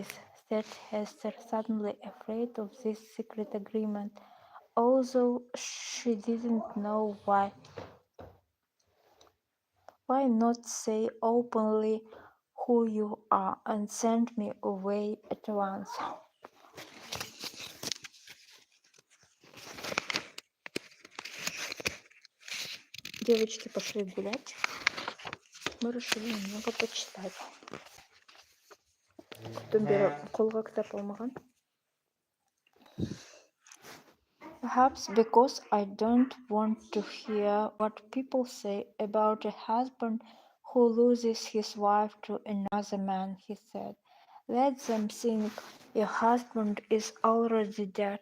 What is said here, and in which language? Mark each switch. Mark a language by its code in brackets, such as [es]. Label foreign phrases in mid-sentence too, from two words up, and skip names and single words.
[en] Said Hester, suddenly afraid of this secret agreement, although she didn't know why. Why not say openly who you are and send me away at once? [ru] Девочки пошли гулять. Мы решили немного почитать. [kk] Тумбера колға кітап алмаған. [en] Perhaps because I don't want to hear what people say about a husband who loses his wife to another man, he said. Let them think your husband is already dead.